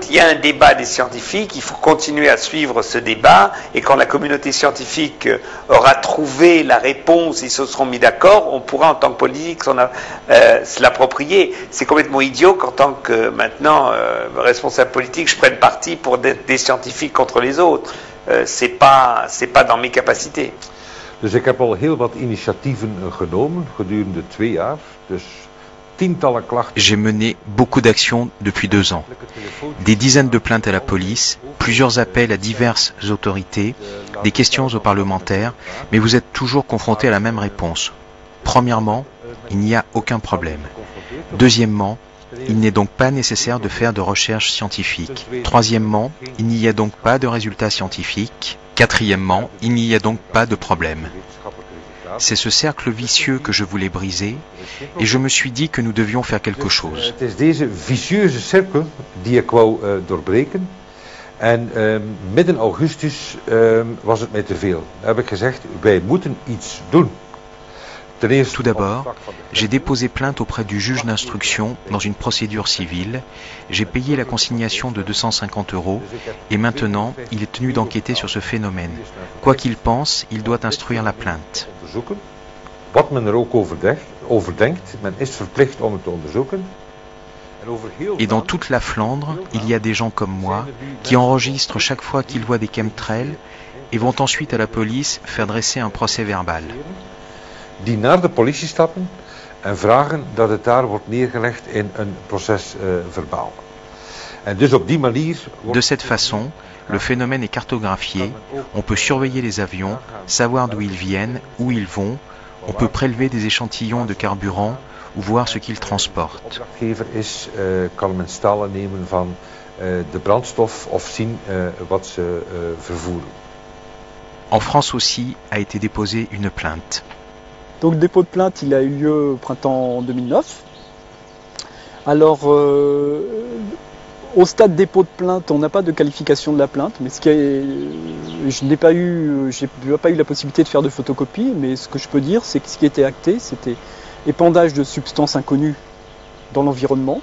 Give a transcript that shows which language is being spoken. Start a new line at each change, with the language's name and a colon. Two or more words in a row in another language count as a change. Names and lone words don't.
French: Il y a un débat des scientifiques, il faut continuer à suivre ce débat, et quand la communauté scientifique aura trouvé la réponse, ils se seront mis d'accord, on pourra en tant que politique se l'approprier. C'est complètement idiot qu'en tant que maintenant responsable politique, je prenne parti pour des scientifiques contre les autres. C'est pas dans mes capacités.
Dutch: Dus ik heb al heel wat initiatieven genomen gedurende 2 jaar. Dus tientallen klachten.
French: J'ai mené beaucoup d'actions depuis 2 ans. Des dizaines de plaintes à la police, plusieurs appels à diverses autorités, des questions aux parlementaires, mais vous êtes toujours confrontés à la même réponse. Premièrement, il n'y a aucun problème. Deuxièmement, il n'est donc pas nécessaire de faire de recherches scientifiques. Troisièmement, il n'y a donc pas de résultats scientifiques. Quatrièmement, il n'y a donc pas de problème. C'est ce cercle vicieux que je voulais briser et je me suis dit que nous devions faire quelque chose.
Dutch: Het is deze vicieuze cirkel die ik wou doorbreken. En midden augustus was het mij te veel. Dan heb ik gezegd, wij moeten iets doen.
French: Tout d'abord, j'ai déposé plainte auprès du juge d'instruction dans une procédure civile. J'ai payé la consignation de 250 € et maintenant, il est tenu d'enquêter sur ce phénomène. Quoi qu'il pense, il doit instruire la plainte.
Dutch: Wat men er ook over denkt, men is verplicht om het te onderzoeken.
French: Et dans toute la Flandre, il y a des gens comme moi qui enregistrent chaque fois qu'ils voient des chemtrails et vont ensuite à la police faire dresser un procès verbal.
Dutch: Die naar de politie stappen en vragen dat het daar wordt neergelegd in een procesverbaal. En dus op die manier
French: De cette façon, le phénomène est cartographié, on peut surveiller les avions, savoir d'où ils viennent, où ils vont, on peut prélever des échantillons de carburant ou voir ce qu'ils transportent.
Dutch: opdrachtgever is, kan men stallen nemen van de brandstof of zien wat ze vervoeren.
French: En France aussi a été déposée une plainte. Donc le dépôt de plainte, il a eu lieu au printemps 2009. Alors, au stade dépôt de plainte, on n'a pas de qualification de la plainte, mais je n'ai pas eu la possibilité de faire de photocopie, mais ce que je peux dire, c'est que ce qui était acté, c'était épandage de substances inconnues dans l'environnement.